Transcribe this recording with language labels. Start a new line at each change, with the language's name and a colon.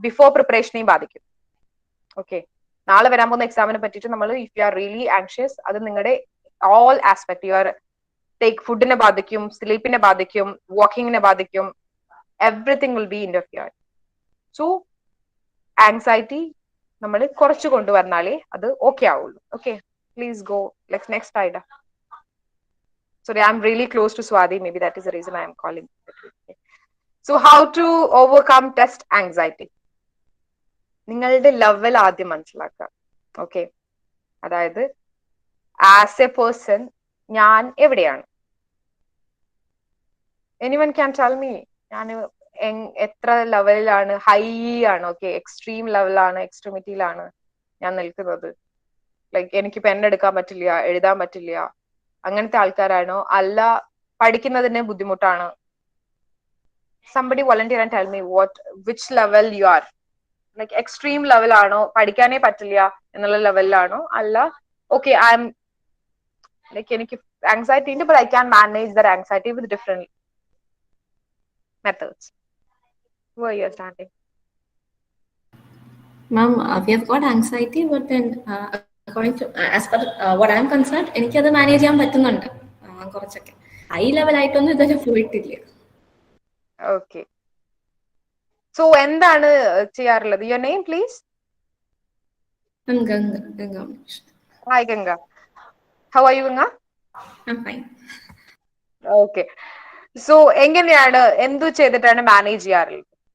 Malayalam: Before പ്രിപ്പറേഷനെയും ബാധിക്കും. Okay, നാളെ വരാൻ പോകുന്ന എക്സാമിനെ പറ്റിയിട്ട് നമ്മൾ
English: if you are really anxious,
Malayalam: അത് നിങ്ങളുടെ ഓൾ ആസ്പെക്ട്, യു ആർ ഫുഡിനെ ബാധിക്കും, സ്ലീപ്പിനെ ബാധിക്കും, വാക്കിങ്ങിനെ ബാധിക്കും,
English: Everything will be interfered.
Malayalam: So anxiety നമ്മൾ കുറച്ച് കൊണ്ടുവന്നാലേ അത് ഓക്കെ ആവുള്ളൂ.
English: Okay, please go next idea. Sorry, I'm really close to Swati, maybe that is the reason I am calling. So how to overcome test anxiety?
Malayalam: നിങ്ങളുടെ level ആദ്യം മനസ്സിലാക്കുക. Okay, അതായത്
English: as a person
Malayalam: ഞാൻ എവിടെയാണ്?
English: anyone can tell me
Malayalam: ഞാൻ എത്ര ലെവലിലാണ്? High ആണ്, ഓക്കെ, എക്സ്ട്രീം ലെവലാണ്, എക്സ്ട്രീമിറ്റിയിലാണ് ഞാൻ നിൽക്കുന്നത്. ലൈക്ക് എനിക്ക് പെൻ എടുക്കാൻ പറ്റില്ല, എഴുതാൻ പറ്റില്ല, അങ്ങനത്തെ ആൾക്കാരാണോ? അല്ല പഠിക്കുന്നതിന് ബുദ്ധിമുട്ടാണ്?
English: Somebody volunteer and tell me which level you are.
Malayalam: Like extreme ലെവലാണോ, പഠിക്കാനേ പറ്റില്ല എന്നുള്ള ലെവലിലാണോ, അല്ല
English: okay I'm like
Malayalam: എനിക്ക് ആങ്സൈറ്റി ഉണ്ട്
English: But I can manage their anxiety with different methods. Where you are standing? Ma'am, we have got anxiety, but then according to as per what I am concerned,
Malayalam: എനിക്കത് manage ചെയ്യാൻ പറ്റുന്നുണ്ട് കുറച്ചൊക്കെ. High ലെവലായിട്ടൊന്നും ഇതുവരെ പോയിട്ടില്ല.
English: Okay.
Malayalam: So എന്താണ് ചെയ്യാറുള്ളത്?
English: Your name please? Ganga. Hi Ganga. How are you Ganga? I'm fine. Okay. So
Malayalam: എങ്ങനെയാണ് എന്തു ചെയ്തിട്ടാണ് മാനേജ് ചെയ്യാറുള്ളത്?